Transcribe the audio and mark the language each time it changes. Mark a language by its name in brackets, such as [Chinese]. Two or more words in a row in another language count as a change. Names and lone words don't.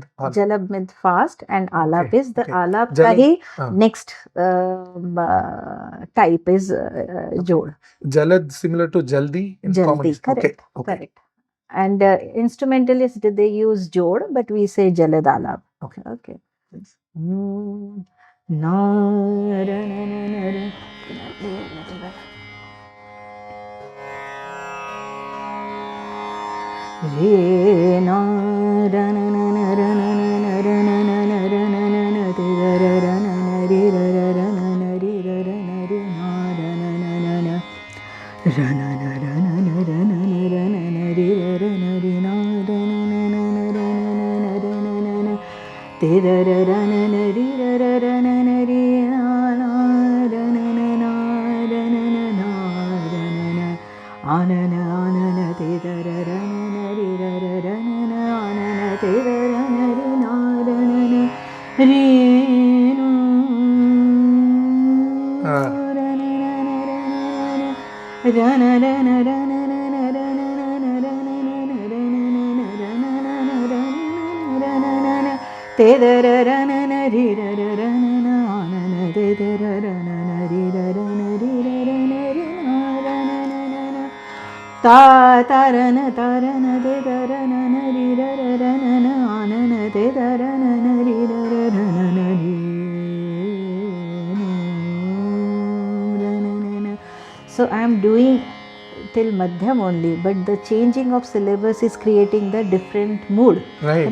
[English] Jalab means fast, and alap Okay. is the Okay. alap Jalad. [Hindi] ka hi [English] Ah. next type is jod. Jalad similar to jaldi in common. Jaldi, correct. Okay. Okay. Correct. And instrumentalists, they use jod, but we say jalad alap. Okay. Okay. Yes. Na, ra, na, na, na, ra. Re, na, ra, na, na, na, ra, na, na, na, ra, na, na, na, ra, na, na, na, te, ra, ra, ra, na, na, re, ra, ra, ra, na, na, re, ra, ra, na, re, na, ra, na, na, na, na. Ra, na, na, ra, na, na, ra, na, na, ra, na, na, re, ra, ra, na, re, na, ra, na, na, na, na, ra, na, na, na, ra, na, na, na. Te, ra, ra, ra, na, na, re, ra, ra, ra, na, na, re, na, na, ra, na, na, na, ra, na, na, na, ra, na, na. Anana, anana, te, ra, ra, ra, na, na, re, ra, ra, ra, na, na, anana, te, ra, ra, na, re, na, ra, na, na, re, no. Ra, na, na, na, ra, na, na, ra, na, ra, na, ra, na, na, na, ra, na, na, na, ra, na, na, na, ra, na, na, na, ra, na, na, na, ra, na, na, na, na. Te, ra, ra, ra, na, na, re, ra, ra, ra, na, na, anana, te, ra, ra, ra, na, na, re, ra, ra, na, re, ra, ra, na, re, na, ra, na, na, na, na. Ta, ta, ra, na, te, ta, ra, na, na, re, ra, ra, ra, na, na, anana, te, ta, ra, na, na, re, ra, ra, ra, na, na, re, no, ra, na, na, na. So I am till madhyam only, but the changing of syllables is creating the different mood. Right.